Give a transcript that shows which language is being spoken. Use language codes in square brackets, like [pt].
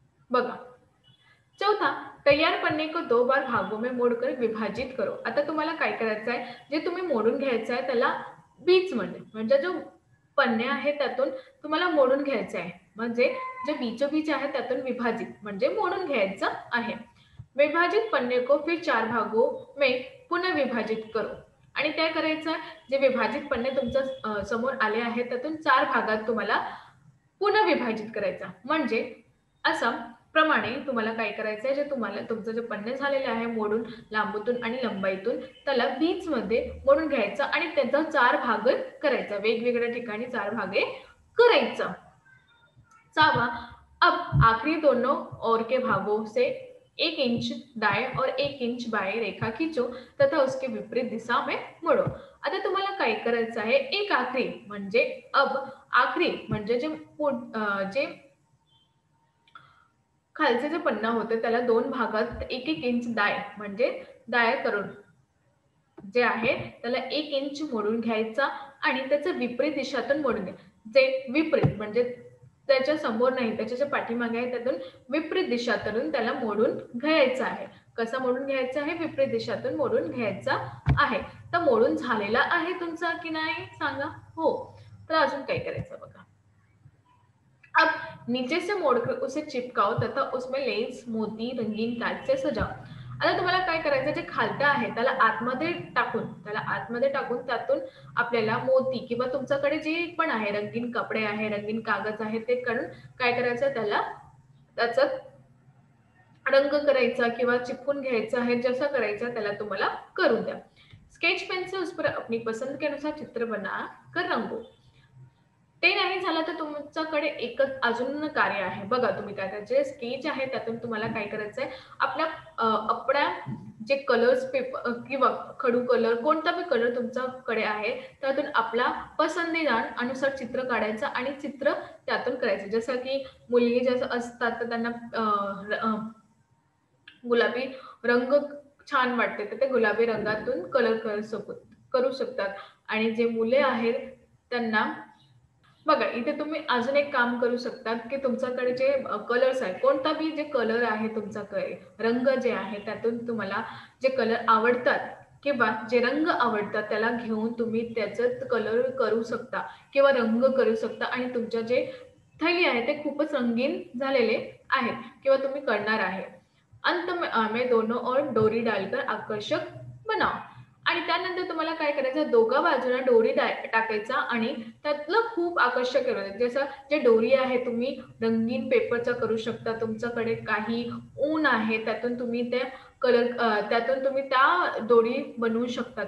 [hi] बघा, चौथा, तैयार पन्ने को 2 बार भागों में मोडकर विभाजित करो. [mr] आता तुम्हाला काय करायचं आहे, जे तुम्ही मोडून घ्यायचं आहे त्याला म्हणजे जो पन्ने आहे त्यातून तुम्हाला मोडून घ्यायचं आहे. म्हणजे जे बीचोबीच आहे त्यातून विभाजित म्हणजे मोडून घ्यायचं आहे. [hi] विभाजित पन्ने को फिर 4 भागों में पुनः विभाजित करो. [mr] आणि काय करायचं, जे विभाजित पन्ने तुमच्या समोर आले आहेत त्यातून 4 भागात तुम्हाला पुन्हा विभाजित करायचा. म्हणजे असं प्रमाणे तुम्हाला काय करायचं आहे, जे तुम्हाला तुमचं जे पन्ने झालेले आहे मोडून लांबूतून आणि लंबाईतून त्याला 20 मध्ये मोडून घ्यायचं आणि त्याचा 4 भाग करायचा. वेगवेगळ्या ठिकाणी 4 भागे करायचं. [hi] 6वां, अब आखिरी दोनों ओर के भागों से 1 इंच दाएं और 1 इंच बाएं रेखा खींचो तथा उसके विपरीत दिशा में मोडो. [mr] आता तुम्हाला काय करायचं आहे, एक आखरी म्हणजे आखरी म्हणजे जे खालचे जे पन्ना होते त्याला 2 भागात 1-1 इंच म्हणजे दाय करून जे आहे त्याला 1 इंच मोडून घ्यायचा आणि त्याचं विपरीत दिशातून मोडून घ्या. जे विपरीत म्हणजे त्याच्या समोर नाही, त्याच्या जे पाठीमागे आहे त्यातून विपरीत दिशातून त्याला मोडून घ्यायचं आहे. कसा मोडून घ्यायचा आहे? विपरीत दिशातून मोडून घ्यायचा आहे. तर मोडून झालेला आहे तुमचा की नाही सांगा? हो. तर अजून काय करायचं बघा, [hi] अब नीचे से मोड़कर उसे चिपकाओ तथा उसमें लेस, मोती, रंगीन काच से सजाओ. [mr] आता तुम्हाला काय करायचं, जे खालतं आहे त्याला आतमध्ये टाकून त्यातून आपल्याला मोती किंवा तुमच्याकडे जे पण आहे रंगीन कपडे आहे, रंगीन कागद आहे ते काढून काय करायचं, त्याला त्याचा रंग करायचा किंवा चिपकून घ्यायचा आहे, जसा करायचा त्याला तुम्हाला करून द्या. [hi] स्केच पेन से उस पर अपनी पसंद के अनुसार चित्र बना कर रंगो. [mr] ते नाही झालं तर तुमच्याकडे एकच अजून कार्य आहे. बघा तुम्ही काय करायचं, जे स्केच आहे त्यातून तुम्हाला काय करायचंय, आपल्या जे कलर्स पेपर किंवा खडू कलर कोणता बी कलर तुमच्याकडे आहे त्यातून आपला पसंदीदा अनुसार चित्र काढायचं आणि चित्र त्यातून करायचं. जसं की मुलगी जसं असतात तर त्यांना गुलाबी रंग छान वाटते, तर ते गुलाबी रंगातून कलर करू शकतात. आणि जे मुले आहेत त्यांना बघा, इथे तुम्ही अजून एक काम करू शकतात, की तुमच्याकडे जे कलर्स आहेत, कोणता बी जे कलर आहे तुमच्याकडे, रंग जे आहे, त्यातून तुम्हाला जे कलर आवडतात किंवा जे रंग आवडतात, त्याला घेऊन तुम्ही त्याच्यात कलर करू शकता किंवा रंग करू शकता आणि तुमच्या जे थैली आहे, ते खूपच रंगीन झालेले आहेत किंवा तुम्ही करणार आहे. [hi] अंत में दोनों ओर डोरी डालकर आकर्षक बनाओ. [mr] आणि त्यानंतर तुम्हाला काय करायचं, दोघा बाजूला डोरी टाकायचा आणि त्यातलं खूप आकर्षक करू. जसं जे डोरी आहे तुम्ही रंगीन पेपरचा करू शकता. तुमच्याकडे काही ऊन आहे त्यातून तुम्ही त्यातून तुम्ही त्या दोरी बनवू शकता.